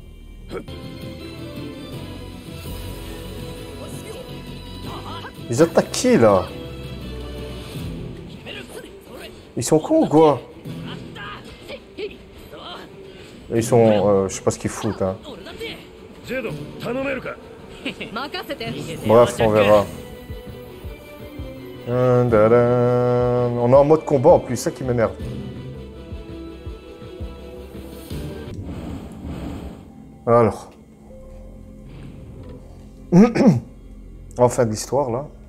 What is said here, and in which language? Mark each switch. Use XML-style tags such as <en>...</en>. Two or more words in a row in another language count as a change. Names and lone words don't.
<fr>Ils attaquent qui, là? Ils sont cons ou quoi? Ils sont... je sais pas ce qu'ils foutent, hein.</fr> <ja>ジェド、頼めるか。任せて。</ja> <fr>Bref, on verra. On est en mode combat en plus, ça qui m'énerve. Alors. Enfin de l'histoire là.</fr>